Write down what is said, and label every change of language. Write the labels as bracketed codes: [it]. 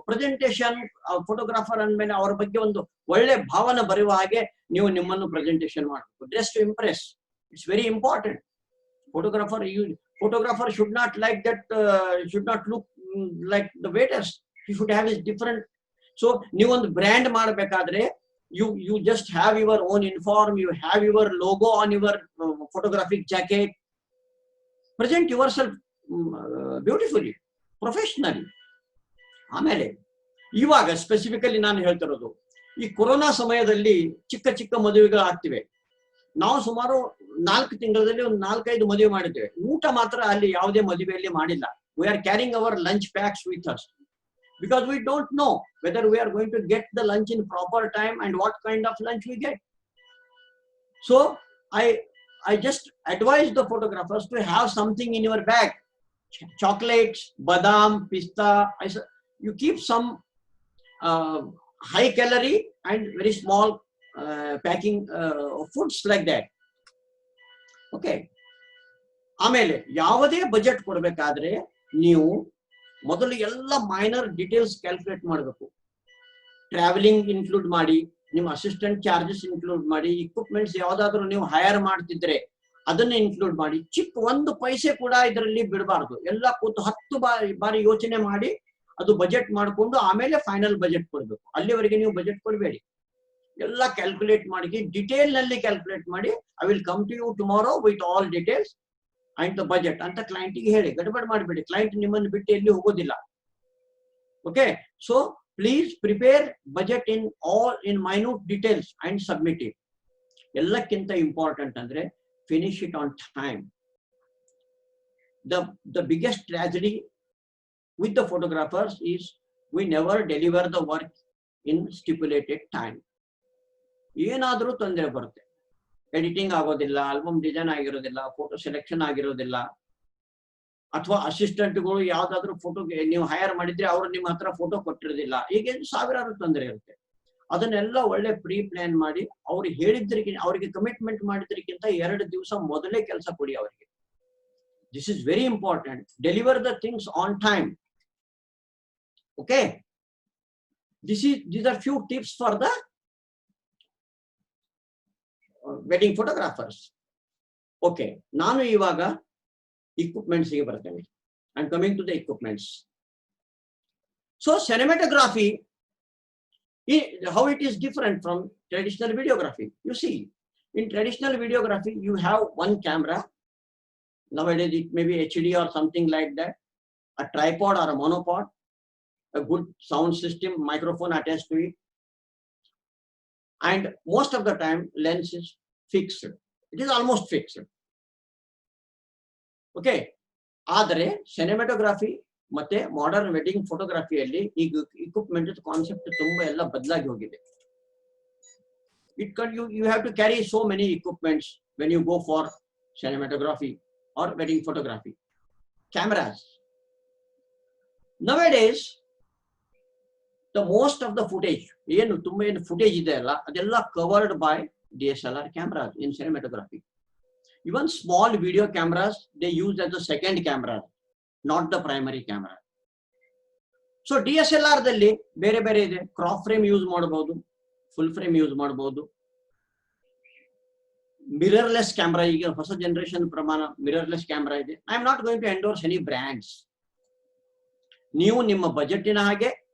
[kn] Presentation photographer ಅಂದ್ಮೇಲೆ ಅವರ ಬಗ್ಗೆ ಒಂದು ಒಳ್ಳೆ ಭಾವನೆ ಬರುವ ಹಾಗೆ ನೀವು ನಿಮ್ಮನ್ನು ಪ್ರೆಸೆಂಟೇಶನ್ ಮಾಡಬೇಕು. [en] Dress to impress, it's very important. Photographer should not like that, should not look like the waiters. He should have is different. So [kn] ನೀವೊಂದು ಬ್ರ್ಯಾಂಡ್ ಮಾಡಬೇಕಾದ್ರೆ [en] you just have your own uniform, you have your logo on your photographic jacket. Present yourself beautifully, professionally. [kn] ಆಮೇಲೆ ಇವಾಗ specifically ನಾನು ಹೇಳ್ತಿರೋದು, ಈ corona ಸಮಯದಲ್ಲಿ ಚಿಕ್ಕ ಚಿಕ್ಕ ಮದುವೆಗಳು ಆಗ್ತಿವೆ. ನಾವು ಸುಮಾರು 4 ತಿಂಗಳಲ್ಲಿ ಒಂದು 4-5 ಮದುವೆ ಮಾಡಿದ್ದೇವೆ. ಊಟ ಮಾತ್ರ ಅಲ್ಲಿ ಯಾವುದೇ ಮದುವೆಯಲ್ಲಿ ಮಾಡಿಲ್ಲ. [en] We are carrying our lunch packs with us because we don't know whether we are going to get the lunch in proper time and what kind of lunch we get. So I just advise the photographers to have something in your bag. Chocolates, badam, pista. You keep some high calorie and very small packing foods like that. Okay. [kn] ಆಮೇಲೆ ಯಾವುದೇ budget ಕೊಡಬೇಕಾದ್ರೆ ನೀವು ಮೊದಲು ಎಲ್ಲ minor details calculate ಮಾಡಬೇಕು. Travelling include ಮಾಡಿ, ನಿಮ್ಮ assistant charges include ಮಾಡಿ, ಇಕ್ವಿಪ್ಮೆಂಟ್ಸ್ ಯಾವ್ದಾದ್ರು ನೀವು ಹೈರ್ ಮಾಡ್ತಿದ್ರೆ ಅದನ್ನ ಇನ್ಕ್ಲೂಡ್ ಮಾಡಿ. ಚಿಕ್ಕ 1 ಪೈಸೆ ಕೂಡ ಇದರಲ್ಲಿ ಬಿಡಬಾರ್ದು. ಎಲ್ಲ ಕೂತು 10 ಬಾರಿ ಯೋಚನೆ ಮಾಡಿ ಅದು ಬಜೆಟ್ ಮಾಡಿಕೊಂಡು ಆಮೇಲೆ ಫೈನಲ್ ಬಜೆಟ್ ಕೊಡ್ಬೇಕು. ಅಲ್ಲಿವರೆಗೆ ನೀವು ಬಜೆಟ್ ಕೊಡಬೇಡಿ. ಎಲ್ಲ ಕ್ಯಾಲ್ಕುಲೇಟ್ ಮಾಡಿ, ಡಿಟೇಲ್ ನಲ್ಲಿ ಕ್ಯಾಲ್ಕುಲೇಟ್ ಮಾಡಿ. [en] I will come to you tomorrow with all details and the budget [kn] ಅಂತ ಕ್ಲೈಂಟಿಗೆ ಹೇಳಿ. ಗಡಬಡ್ ಮಾಡಬೇಡಿ, ಕ್ಲೈಂಟ್ ನಿಮ್ಮನ್ನು ಬಿಟ್ಟು ಎಲ್ಲಿ ಹೋಗೋದಿಲ್ಲ. [en] Okay, so please prepare budget in minute details and submit it. [kn] ಎಲ್ಲಕ್ಕಿಂತ ಇಂಪಾರ್ಟೆಂಟ್ ಅಂದ್ರೆ [en] Finish it on time. The biggest tragedy with the photographers is we never deliver the work in stipulated time. [kn] ಏನಾದರೂ ತೊಂದರೆ ಬರುತ್ತೆ. Editing ಆಗೋದಿಲ್ಲ, album design ಆಗಿರೋದಿಲ್ಲ, photo selection ಆಗಿರೋದಿಲ್ಲ, ಅಥವಾ ಅಸಿಸ್ಟೆಂಟ್ಗಳು ಯಾವ್ದಾದ್ರು ಫೋಟೋಗೆ ನೀವು ಹೈರ್ ಮಾಡಿದ್ರೆ ಅವರು ನಿಮ್ಮ ಹತ್ರ ಫೋಟೋ ಕೊಟ್ಟಿರೋದಿಲ್ಲ. ಹೀಗೆ ಸಾವಿರಾರು ತೊಂದರೆ ಇರುತ್ತೆ. ಅದನ್ನೆಲ್ಲ ಒಳ್ಳೆ ಪ್ರೀ ಪ್ಲಾನ್ ಮಾಡಿ ಅವ್ರು ಹೇಳಿದ್ರಿಗಿಂತ, ಅವರಿಗೆ ಕಮಿಟ್ಮೆಂಟ್ ಮಾಡಿದ್ರಿಗಿಂತ 2 ದಿವಸ ಮೊದಲೇ ಕೆಲಸ ಕೊಡಿ ಅವರಿಗೆ. [en] This is very important. Deliver the things on time. Okay. These are few tips for the wedding photographers. Okay. [kn] ನಾನು ಇವಾಗ equipments ಗೆ ಬರ್ತೇನೆ. [en] I'm coming to the equipments. So cinematography, how it is different from traditional videography. You see, in traditional videography, you have one camera. Nowadays, it may be HD or something like that, a tripod or a monopod, a good sound system, microphone attached to it. And most of the time, lens is fixed. It is almost fixed. Okay. [kn] ಆದರೆ cinematography ಮತ್ತೆ modern wedding photography ಅಲ್ಲಿ ಈಗ equipment concept ತುಂಬಾ ಎಲ್ಲ ಬದಲಾಗಿ ಹೋಗಿದೆ. [en] You have to carry so many equipments when you go for cinematography or wedding photography. Cameras. Nowadays, the most of the footage, [kn] ಏನು footage ಇದೆ ಅಲ್ಲ, [en] ಅದೆಲ್ಲ covered by DSLR cameras in cinematography. Even small video cameras, they use as a second camera, not the primary camera. [kn] So DSLR ದಲ್ಲಿ ಬೇರೆ ಬೇರೆ ಇದೆ. Crop frame use ಮಾಡಬಹುದು, full frame use ಮಾಡಬಹುದು. ಮಿರರ್ಲೆಸ್ ಕ್ಯಾಮ್ರಾ, ಈಗ ಹೊಸ ಜನರೇಷನ್ ಪ್ರಮಾಣ mirrorless camera ಇದೆ. [en] I am not going to endorse any brands. [kn] ನೀವು ನಿಮ್ಮ ಬಜೆಟಿನ ಹಾಗೆ